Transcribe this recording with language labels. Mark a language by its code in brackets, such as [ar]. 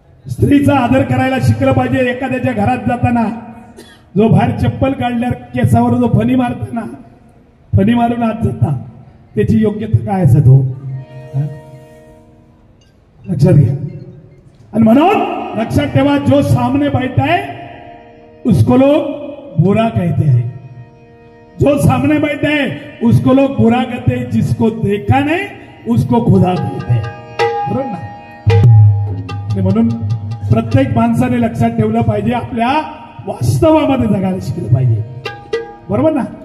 [mr] स्त्रीचा आदर करायला शिकलं पाहिजे. एखाद्याच्या घरात जाताना जो बाहेर चप्पल काढल्यावर केसावर जो फणी मारताना, फणी मारून आत जाता, त्याची योग्यता काय असत हो, लक्षात घ्या. आणि म्हणून लक्षात ठेवा, [hi] जो सामने बैठा है उसको लोग बुरा कहते हैं. जो सामने बैठा है उसको लोग बुरा कहते हैं. जिसको देखा नहीं उसको खुदा कहते हैं, [mr] बरोबर ना. म्हणून प्रत्येक माणसाने लक्षात ठेवलं पाहिजे, आपल्या वास्तवामध्ये जगायला शिकलं पाहिजे, बरोबर ना.